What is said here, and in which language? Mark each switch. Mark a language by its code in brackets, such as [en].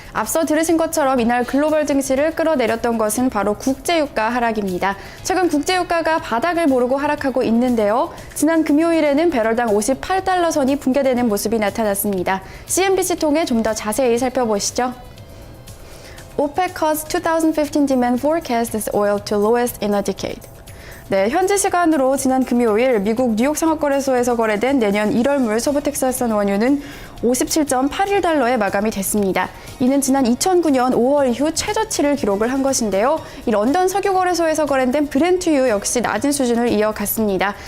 [ko] 앞서 들으신 것처럼 이날 글로벌 증시를 끌어내렸던 것은 바로 국제유가 하락입니다. 최근 국제유가가 바닥을 모르고 하락하고 있는데요. 지난 금요일에는 배럴당 $58 선이 붕괴되는 모습이 나타났습니다. CNBC 통해 좀 더 자세히 살펴보시죠. [en] OPEC cuts 2015 demand forecast as oil to lowest in a decade. [ko] 네, 현지 시간으로 지난 금요일 미국 뉴욕 상업거래소에서 거래된 내년 1월물 서부 텍사스산 원유는 $57.81에 마감이 됐습니다. 이는 지난 2009년 5월 이후 최저치를 기록을 한 것인데요. 이 런던 석유거래소에서 거래된 브렌트유 역시 낮은 수준을 이어갔습니다.